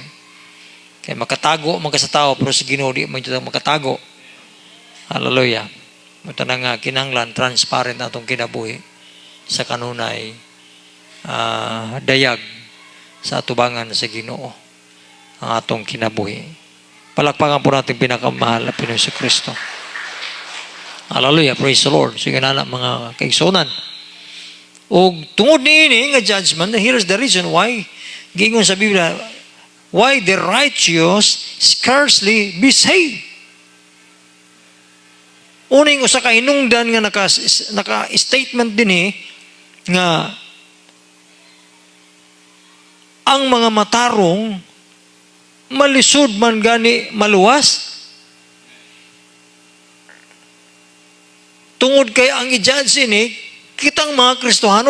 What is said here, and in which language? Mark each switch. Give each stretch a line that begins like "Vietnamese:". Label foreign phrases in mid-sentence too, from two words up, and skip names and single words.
Cebuano: Kaya makatago mga sa tao, pero sa Ginoo di man ito makatago. Hallelujah. Ito na nga kinanglan, transparent atong kinabuhi sa kanunay dayag sa atubangan sa Ginoo ang atong kinabuhi.
Filipino: Palakpakan po natin pinakamahal na Pinoy sa Kristo.
English: Hallelujah, praise the Lord.
Cebuano: Sige na mga kaigsunan. O tungod niini nga judgment,
English: here's the reason why
Cebuano: gingon sa Biblia,
English: why the righteous scarcely be saved.
Cebuano: Uning usa ka hinungdan nga naka-statement din nga ang mga matarong malisod man gani maluwas. Tungod kay ang i-judge kitang mga Kristohanon.